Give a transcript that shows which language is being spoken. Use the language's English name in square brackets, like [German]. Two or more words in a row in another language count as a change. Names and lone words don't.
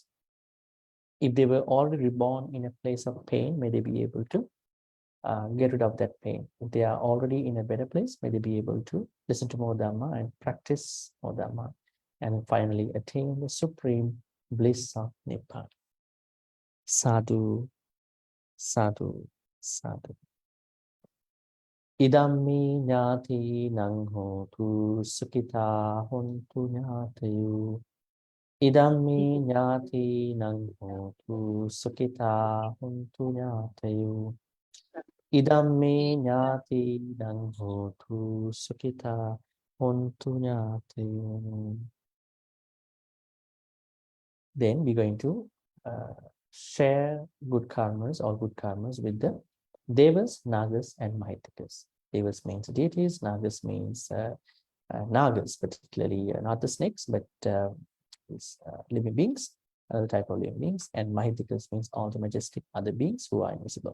[English] If they were already reborn in a place of pain, may they be able to get rid of that pain. If they are already in a better place, may they be able to listen to more Dhamma and practice more Dhamma, and finally attain the supreme bliss of Nibbana. Sadhu, sadhu, sadhu. [Pali] Idammi ñāti nang hotu sukita hontu ñātayu. Idammi ñāti nang hotu sukita hontu ñātayu. Idammi ñāti nang hotu sukita hontu ñātayu. [English] Then we're going to share good karmas, all good karmas with the Devas, Nagas, and Mahitikas. Devas means deities, Nagas means Nagas, particularly not the snakes, but living beings, other type of living beings, and Mahitikas means all the majestic other beings who are invisible.